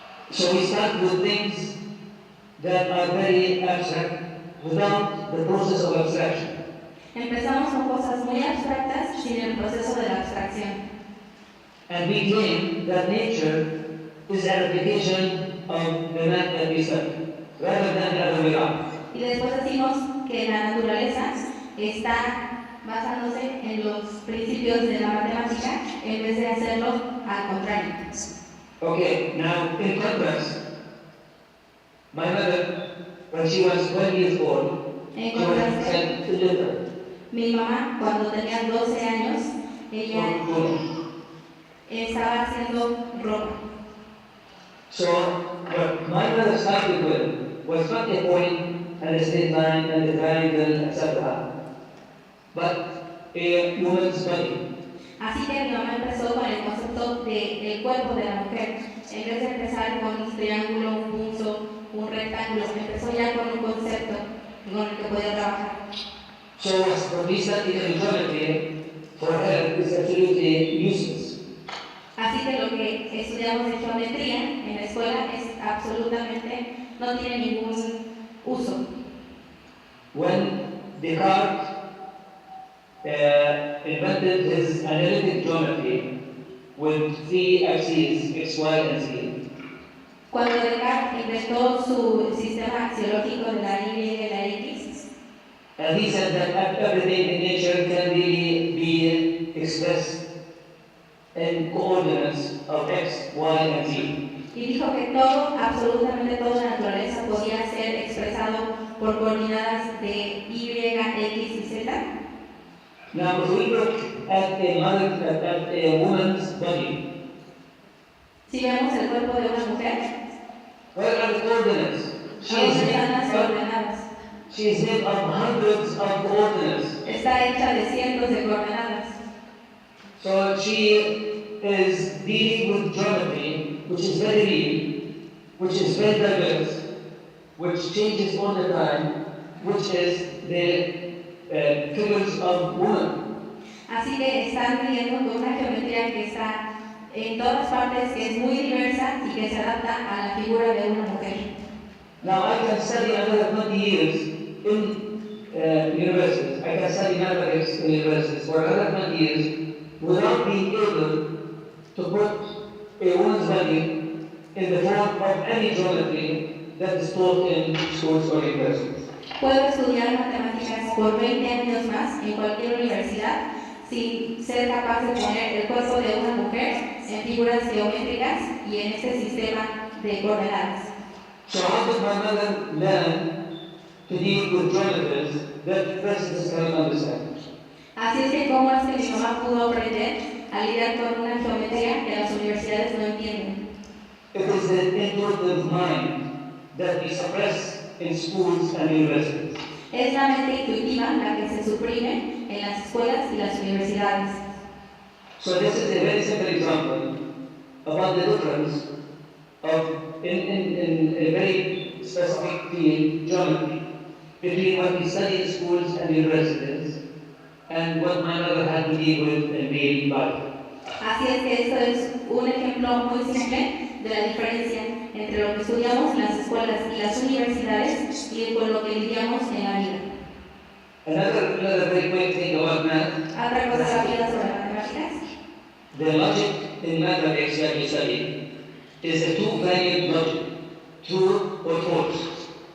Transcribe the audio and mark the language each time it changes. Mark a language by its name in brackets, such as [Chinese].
[English] So we start with things that are very abstract without the process of abstraction. [Spanish] Empezamos con cosas muy abstractas sin el proceso de la abstracción. [English] And we claim that nature is an application of the math that we study, rather than the other way around. [Spanish] Y después decimos que la naturaleza está basándose en los principios de la matemática en vez de hacerlo al contrario. [English] Okay, now in contrast, my mother, when she was 12 years old, [Spanish] En [English] she was [Spanish] contraste, [English] illiterate. [Spanish] mi mamá, cuando tenía 12 años, ella estaba haciendo ropa. [English] So what my mother started with was not a point and a straight line and a triangle, etc., but a woman's body. [Spanish] Así que mi mamá empezó con el concepto del cuerpo de la mujer. En vez de empezar con un triángulo, un punto, un rectángulo, empezó ya con un concepto con el que podía trabajar. [English] So what we study in geometry for her is absolutely useless. [Spanish] Así que lo que estudiamos de geometría en la escuela es absolutamente, no tiene uso. [English] When Descartes invented his analytic geometry with three axes, x, y, and z, [Spanish] Cuando Descartes inventó su sistema axiológico de la Y y la X, [English] and he said that everything in nature can really be expressed in coordinates of x, y, and z. [Spanish] y dijo que todo, absolutamente toda la naturaleza podía ser expresado por coordenadas de Y, X y Z. [English] Now, if we look at a woman's body, [Spanish] Si vemos el cuerpo de una mujer, [English] where are the coordinates? [Spanish] ¿dónde están las coordenadas? [English] She is made of hundreds of coordinates. [Spanish] Está hecha de cientos de coordenadas. [English] So she is dealing with geometry, which is very real, which is very diverse, which changes all the time, which is the figures of woman. [Spanish] Así que están viviendo con una geometría que está en todas partes, que es muy diversa y que se adapta a la figura de una mujer. [English] Now I can study another 20 years in universities. I can study mathematics in universities for another 20 years without being able to put a woman's body in the form of any geometry that is taught in schools or universities. [Spanish] Puedo estudiar matemáticas por 20 años más en cualquier universidad sin ser capaz de poner el cuerpo de una mujer en figuras geométricas y en este sistema de coordenadas. [English] So how did my mother learn to deal with geometries that presidents cannot understand? [Spanish] Así es que cómo es que mi mamá pudo aprender a lidiar con una geometría que las universidades no entienden. [English] It is the intuitive mind that we suppress in schools and universities. [Spanish] Es la mente intuitiva la que se suprime en las escuelas y las universidades. [English] So this is a very simple example about the difference of in a very specific field, geometry, between what we study in schools and universities and what my mother had to deal with in daily life. [Spanish] Así es que esto es un ejemplo muy simple de la diferencia entre lo que estudiamos en las escuelas y las universidades y con lo que lidiamos en la vida. [English] Another very quick thing about math, [Spanish] Otra cosa rápida sobre matemáticas. [English] the logic in mathematics that we study is a two-valued logic, true or false.